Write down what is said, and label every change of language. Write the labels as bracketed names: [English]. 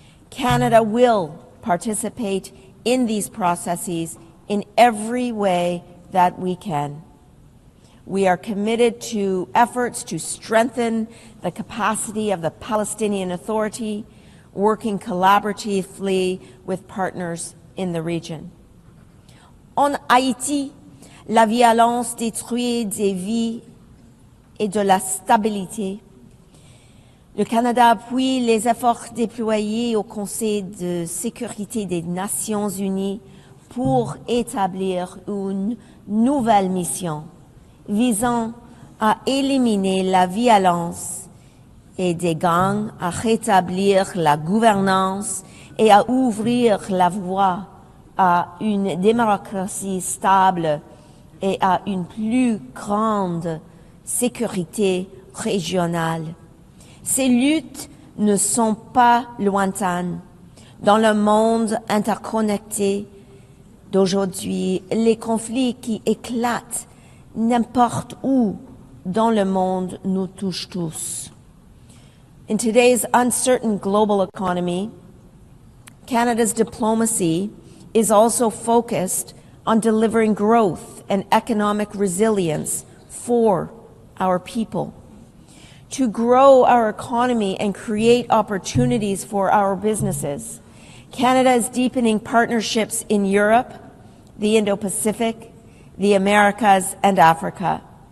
[English] Canada will participate in these processes in every way that we can. We are committed to efforts to strengthen the capacity of the Palestinian Authority, working collaboratively with partners in the region. [French] En Haïti, la violence détruit des vies et de la stabilité. Le Canada appuie les efforts déployés au Conseil de sécurité des Nations Unies pour établir une nouvelle mission visant à éliminer la violence et des gangs, à rétablir la gouvernance et à ouvrir la voie à une démocratie stable et à une plus grande sécurité régionale. Ces luttes ne sont pas lointaines. Dans le monde interconnecté d'aujourd'hui, les conflits qui éclatent n'importe où dans le monde nous touchent tous. [English] In today's uncertain global economy, Canada's diplomacy is also focused on delivering growth and economic resilience for our people. To grow our economy and create opportunities for our businesses, Canada is deepening partnerships in Europe, the Indo-Pacific, the Americas, and Africa.